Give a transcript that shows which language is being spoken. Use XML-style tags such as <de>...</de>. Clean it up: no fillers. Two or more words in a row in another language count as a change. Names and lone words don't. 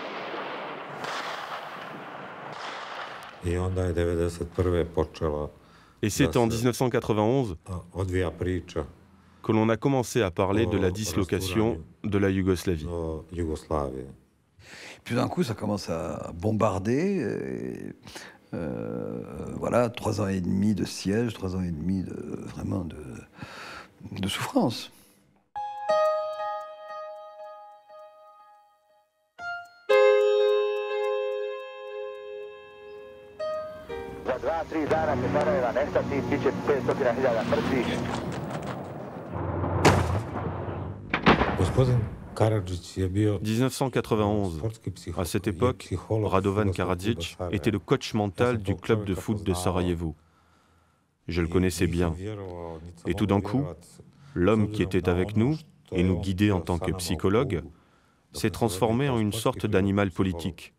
<bs>I onda je 91. počela</bs> <fr>Et c'est en 1991 que l'on a commencé à parler de la dislocation de la Yougoslavie. Puis d'un coup, ça commence à bombarder. Voilà, 3 ans et demi de siège, 3 ans et demi vraiment de souffrance.</fr> <bs>Za 2-3 dana će Sarajeva nestati, bit će 500.000 mrtvih. Gospodin Karadžić je bio 1991.</bs> <fr>À cette époque, Radovan Karadzic était le coach mental du club de foot de Sarajevo. Je le connaissais bien. Et tout d'un coup, l'homme qui était avec nous et nous guidait en tant que psychologue s'est transformé en une sorte d'animal politique.</fr>